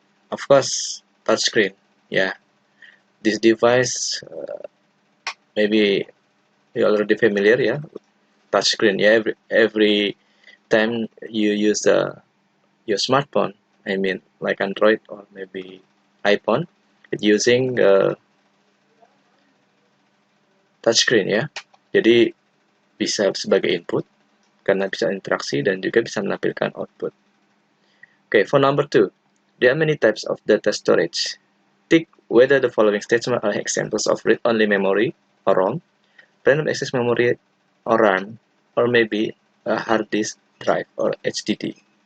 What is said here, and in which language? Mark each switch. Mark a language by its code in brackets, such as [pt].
[en] Of course, touchscreen. Yeah, this device maybe you're already familiar. Yeah, touchscreen. Yeah, every time you use your smartphone, I mean like Android or maybe iPhone, it's using touchscreen ya. [id] Jadi bisa sebagai input karena bisa interaksi dan juga bisa menampilkan output. [en] Okay, for number 2, there are many types of data storage. Tick whether the following statements are examples of read-only memory or ROM, random access memory or RAM, or maybe a hard disk drive or HDD.